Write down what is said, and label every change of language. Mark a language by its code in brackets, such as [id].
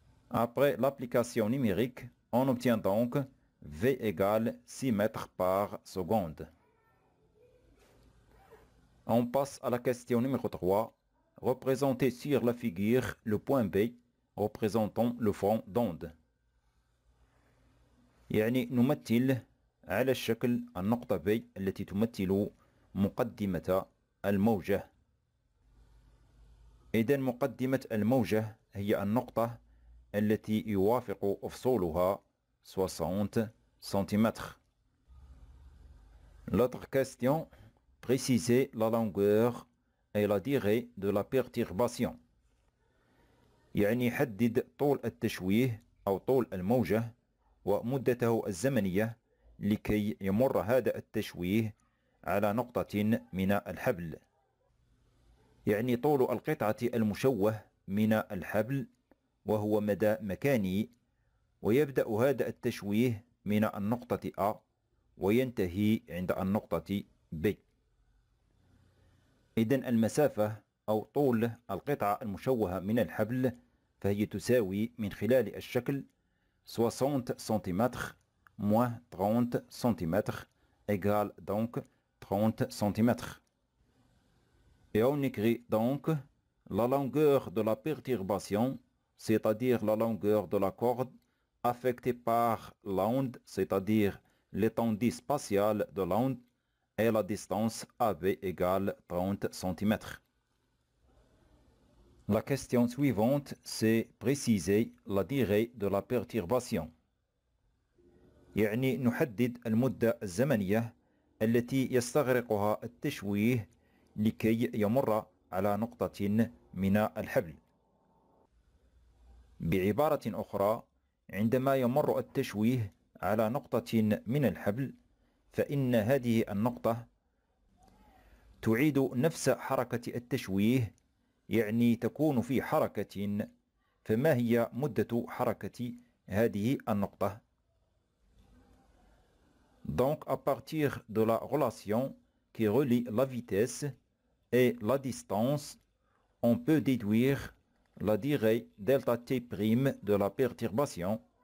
[fr] Après l'application numérique, on obtient donc V égale 6 mètres par seconde. On passe à la question numéro 3. Représentez sur la figure le point B représentant le front d'onde. [ar] يعني نمثل على الشكل النقطة B التي تمثل مقدمة الموجة. إذن مقدمة الموجة هي النقطة التي يوافق أفصولها 60 cm. [fr] L'autre question, précisez la longueur et la durée de la perturbation. [ar] يعني حدد طول التشويه أو طول الموجة ومدته الزمنية لكي يمر هذا التشويه على نقطة من الحبل. يعني طول القطعة المشوه من الحبل وهو مدى مكاني، ويبدأ هذا التشويه من النقطة A وينتهي عند النقطة B. إذن المسافة أو طول القطعة المشوهة من الحبل فهي تساوي من خلال الشكل [fr] 60 cm moins 30 cm [ar] égale donc 30 cm. [fr] Et on écrit donc la longueur de la perturbation, c'est-à-dire la longueur de la corde affectée par l'onde, c'est-à-dire l'étendue spatiale de l'onde, et la distance AB égale 30 cm. La question suivante, c'est préciser la durée de la perturbation. [ar] يعني نحدد المدة الزمنية التي يستغرقها التشويه لكي يمر على نقطة من الحبل. بعبارة أخرى، عندما يمر التشويه على نقطة من الحبل فإن هذه النقطة تعيد نفس حركة التشويه، يعني تكون في حركة. فما هي مدة حركة هذه النقطة؟ [fr] Donc à partir de la relation qui relie la vitesse et la distance, on peut déduire la durée delta t' de la perturbation.